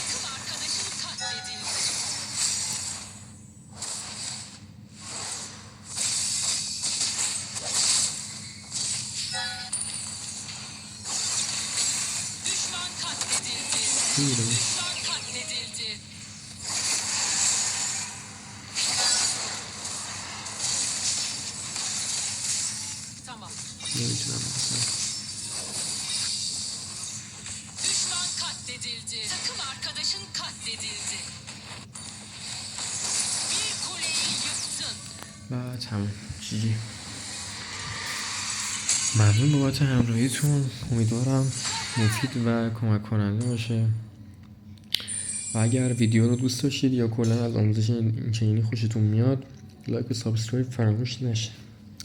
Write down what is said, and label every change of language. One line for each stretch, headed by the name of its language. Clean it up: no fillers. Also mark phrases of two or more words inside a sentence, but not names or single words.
Persian: میره نمیتونم مثلا.
Turkish: Düşman katledildi. Takım arkadaşın katledildi. Bir kuleyi yıktın.
Persian: و تمام جی. ممنون بابت همراهیتون. امیدوارم مفید و کمک کننده باشه و اگر ویدیو رو دوست داشتید یا کلا از آموزش این چنینی خوشتون میاد لایک و سابسکرایب فراموش نشه.